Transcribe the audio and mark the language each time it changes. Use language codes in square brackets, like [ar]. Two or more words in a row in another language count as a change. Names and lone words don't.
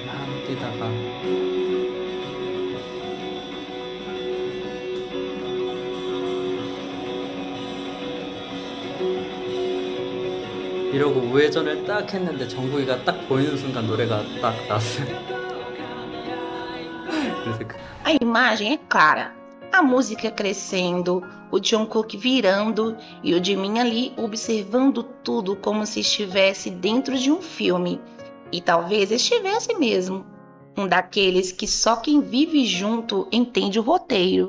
[ko] 막 뛰다가 이러고 우회전을 딱 했는데 정국이가 딱 보이는 순간 노래가 딱 났어요. 그래서 [pt] A imagem é clara. A música crescendo, o Jungkook virando e o Jimin ali observando tudo como se estivesse dentro de um filme. E talvez estivesse mesmo. Um daqueles que só quem vive junto entende o roteiro.